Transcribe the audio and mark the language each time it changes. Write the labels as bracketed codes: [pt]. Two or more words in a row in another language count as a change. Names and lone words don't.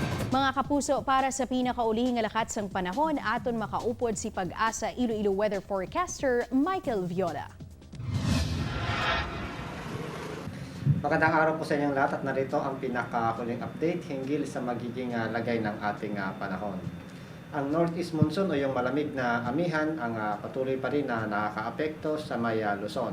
[hil] Mga kapuso, para sa pinakaulihing alakat sang panahon, aton makaupod si Pag-asa Iloilo weather forecaster Michael Viola. [tl] Magandang araw po sa inyong lahat at narito ang pinakahuling update hinggil sa magiging lagay ng ating panahon. Ang [en] northeast monsoon [tl] o yung malamig na amihan ang patuloy pa rin na nakakaapekto sa may Luzon.